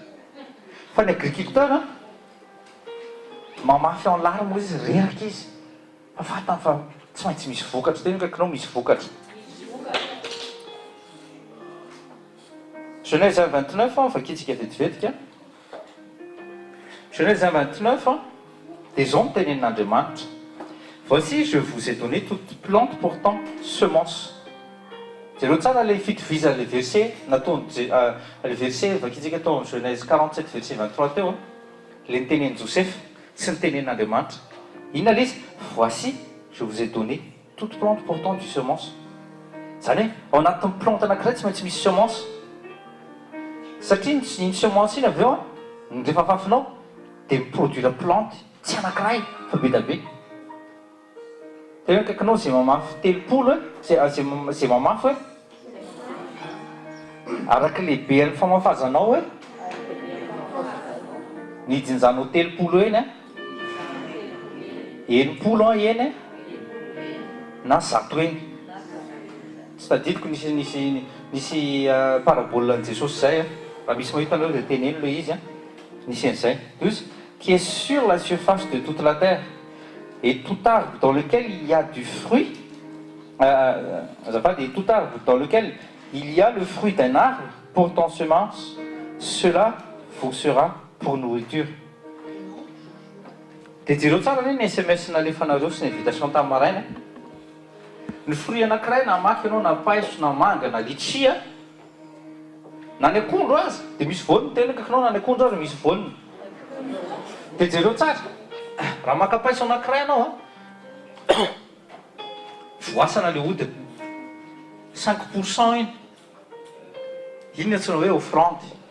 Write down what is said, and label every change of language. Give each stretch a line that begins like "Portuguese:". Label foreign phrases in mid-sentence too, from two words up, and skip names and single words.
Malagasy: Fa ny agriculteur mamafy
French: en larme
Malagasy: izy, reraka izy, fa fatany fa tsy maintsy misy vokatra. Tena kaikinao misy vokatra. Genèse 1:29 vakitsika vetivetika. Genèse 1:29 dia zao ny tenenin'Andriamanitra:
French: voici je vous ai donné toute plante portant semence.
Malagasy: Jereo tsara le fitovizana le verset nataony le verset vakitsika tao amin'ny Genèse 47 verset 23 teo le nitenenin Joseph sy ny tenenin'Andriamanitra. Inona le izy?
French: Voici je vous ai donné toute plante portant du semence.
Malagasy: Zany hoe ao anatin'ny plante anankiray tsy maintsy misy semence, satria iny semence iny avy eo a rehefa afafinao dia miproduire plante tsy anankiray fa be da be. Tena kaikinao zay mamafy telopolo zay mamafy hoe araka lehibehan'ny famafazanao hoe nijinjanao telopolo eny a enimpolo eny na zato eny. Tsy tadidiko nisy parabola an' Jesosy zay a, raha misy mahita anareo dia teneno le izy a, nisy an'izay
French: 12 qui est sur la surface de toute la terre et tout arbre dans lequel il y a du fruit, et tout arbre dans lequel il y a le fruit d'un arbre portant semence, cela vous sera pour nourriture.
Malagasy: Dia jereo tsara ny SMS nalefanareo sy ny invitation tamin'ny maraina. Ny fruit anankiray na mafy ianao na paiso na manga na litchia na ny akondro azy dia misy voaniny. Tena kaikinao na ny akondro azy misy voaniny. Dia jereo tsara raha maka paiso anankiray ianao a voasana le hodiny 5% iny, iny antsoina hoe offrande.